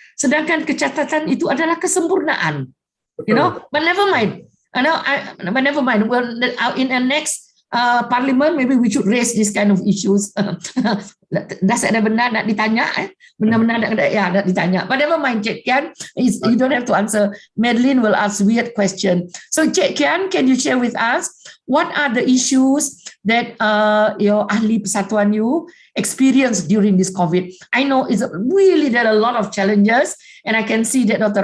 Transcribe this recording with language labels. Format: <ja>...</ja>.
<ms>Sedangkan kecacatan itu adalah kesempurnaan.</ms> <en>But never mind. But never mind. Well, in the next Parliament, maybe we should raise this kind of issues.</en> <ms>Dah ada benar nak ditanya, benar-benar nak ditanya.</ms> <en>But never mind, Cik Kian, you don't have to answer. Madeline will ask weird question. So Cik Kian, can you share with us what are the issues that your</en> <ms>ahli persatuan</ms> <en>you experienced during this COVID? I know there are a lot of challenges, and I can see that Dr.</en>